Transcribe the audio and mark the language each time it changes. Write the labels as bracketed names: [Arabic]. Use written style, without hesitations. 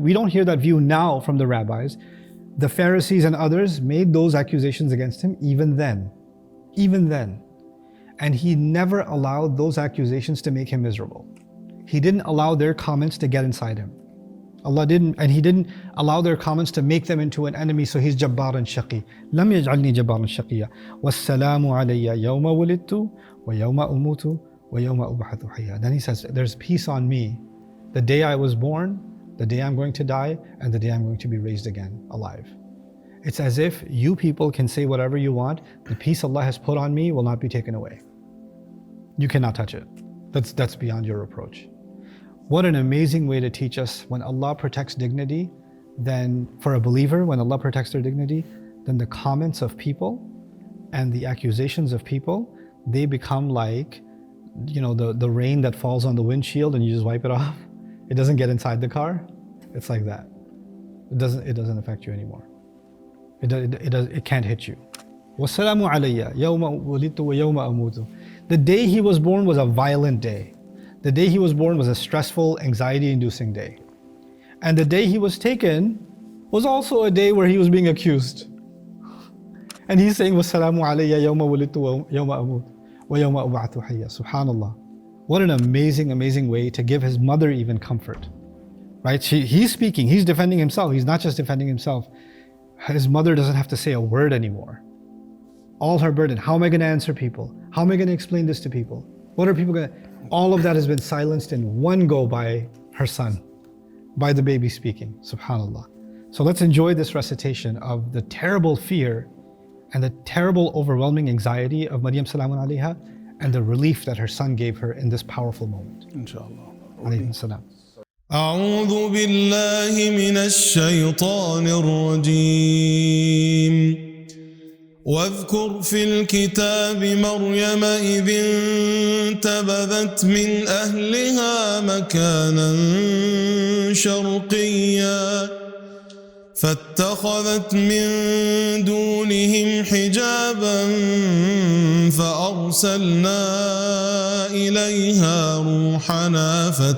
[English] We don't hear that view now from the rabbis. The Pharisees and others made those accusations against him even then. Even then. And he never allowed those accusations to make him miserable. He didn't allow their comments to get inside him. Allah didn't, and He didn't allow their comments to make them into an enemy, so he's [Arabic] jabbaran shaqi. لم يجعلني جبارا شقيا والسلام علي يوم ولدت ويوم أموت ويوم أبعث حيا. [English] Then he says, there's peace on me the day I was born, the day I'm going to die, and the day I'm going to be raised again alive. It's as if you people can say whatever you want, the peace Allah has put on me will not be taken away. You cannot touch it. That's beyond your reproach. What an amazing way to teach us, when Allah protects dignity, then for a believer, when Allah protects their dignity, then the comments of people and the accusations of people, they become like, the rain that falls on the windshield and you just wipe it off. It doesn't get inside the car. It's like that. It doesn't affect you anymore. It can't hit you. [Arabic] وَالسَّلَامُ عَلَيَّ يَوْمَ وُلِدْتُ وَيَوْمَ أَمُوتُ. [English] The day he was born was a violent day. The day he was born was a stressful, anxiety-inducing day. And the day he was taken was also a day where he was being accused. And he's saying, [Arabic] وَالسَّلَامُ عَلَيَّ يَوْمَ وُلِدْتُ وَيَوْمَ أَمُوتُ وَيَوْمَ أُبْعَثُ حَيًّا. SubhanAllah. [English] What an amazing, amazing way to give his mother even comfort. Right? He's speaking, he's defending himself. He's not just defending himself. His mother doesn't have to say a word anymore. All her burden. How am I going to answer people? How am I going to explain this to people? What are people going to... All of that has been silenced in one go by her son, by the baby speaking. SubhanAllah. So let's enjoy this recitation of the terrible fear and the terrible overwhelming anxiety of Maryam salamun alayha, and the relief that her son gave her in this powerful moment. [Arabic] Inshallah. Alayhi salam. أعوذ بالله من الشيطان الرجيم واذكر في الكتاب مريم إذ انتبذت من أهلها مكانا شرقيا فاتخذت من دونهم حجابا فأرسلنا إليها روحنا